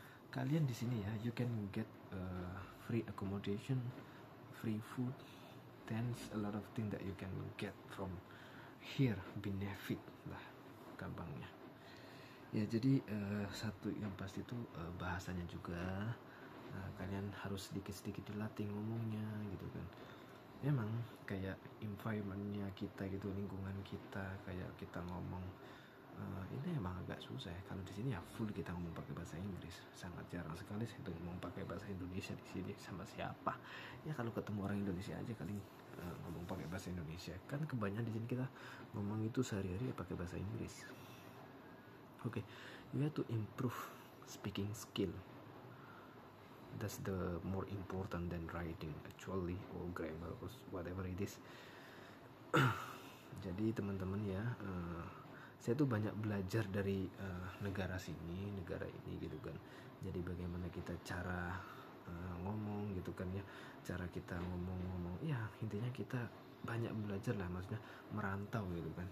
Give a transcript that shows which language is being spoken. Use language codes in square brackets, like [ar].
[id] Kalian di sini ya, [en] you can get free accommodation, free food, thanks a lot of things that you can get from here, benefit [id] lah gampangnya. Ya jadi satu yang pasti itu bahasanya juga, kalian harus sedikit-sedikit dilatih ngomongnya gitu kan. Memang kayak environmentnya kita gitu, lingkungan kita, kayak kita ngomong ini emang agak susah ya. Kalau di sini ya full kita ngomong pakai bahasa Inggris, sangat jarang sekali saya tuh ngomong pakai bahasa Indonesia di sini sama siapa. Ya kalau ketemu orang Indonesia aja kali ngomong pakai bahasa Indonesia. Kan kebanyakan di sini kita ngomong itu sehari-hari ya pakai bahasa Inggris. [en] Okay, you have to improve speaking skill. That's the more important than writing actually, or grammar or whatever it is. [id] Jadi teman-teman ya, saya tuh banyak belajar dari negara sini, negara ini gitu kan. Jadi bagaimana kita cara ngomong gitu kan ya, cara kita ngomong-ngomong. Ya intinya kita banyak belajar lah, maksudnya merantau gitu kan.